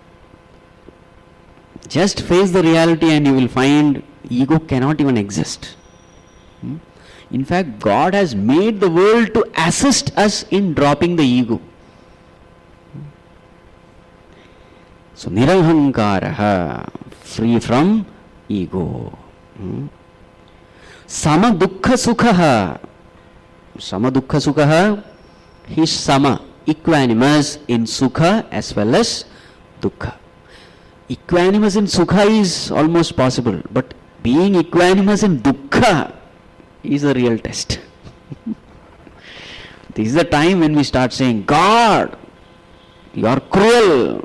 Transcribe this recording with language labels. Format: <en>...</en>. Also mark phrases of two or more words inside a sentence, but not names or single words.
<en>Just face the reality and you will find ego cannot even exist. In fact, God has made the world to assist us in dropping the ego. So, nirahankaraha, free from ego.</en> <sa>Sama dukkha sukhaha. Sama dukkha sukhaha,</sa> <en>he is sama, equanimous in sukha as well as dukkha. Equanimous in sukha is almost possible, but being equanimous in dukkha is the real test. This is the time when we start saying, "God, you are cruel.</en>